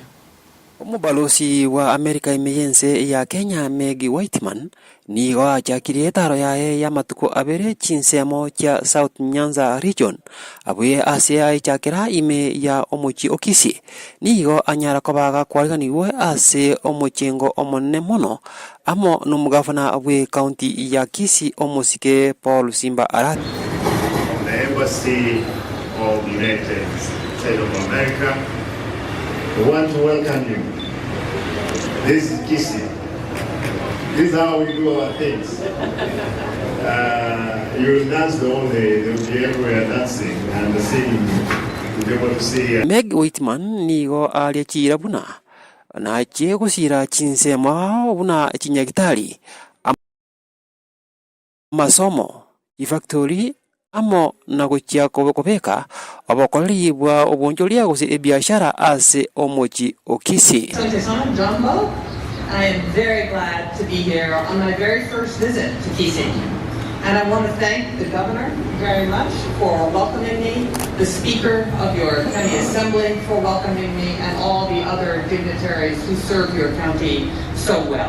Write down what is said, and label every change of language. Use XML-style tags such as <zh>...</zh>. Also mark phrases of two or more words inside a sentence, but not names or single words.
<guz>Omubalosi wa Amerika emeyense ya Kenya Meg Whitman nigo achakirie taro yae ya matuko abere chinsemo kya South Nyanza region abuye ase aichakira ime ya omochi okisi nigo anyara kobaga kwariganiwe ase omochengo omonene mono amo nomugavana abwe county ya Kisii omosike Paul Simba Arati.</guz> <en>The Embassy of the United States of America, we want to welcome you. This is Kisii. This is how we do our things. You will dance the whole day. They will be everywhere dancing and singing to be able to see.</en> <guz>Meg Whitman nigo aliachira buna na chego sira chinsema buna chinyagitari masomo ifactory amo nagochia kobeka abakolli bwa obonjolia gose ebiashara ase omochi okisi.</guz> <en>I am very glad to be here on my very first visit to Kisii. And I want to thank the governor very much for welcoming me, the speaker of your county assembly for welcoming me, and all the other dignitaries who serve your county so well.</en>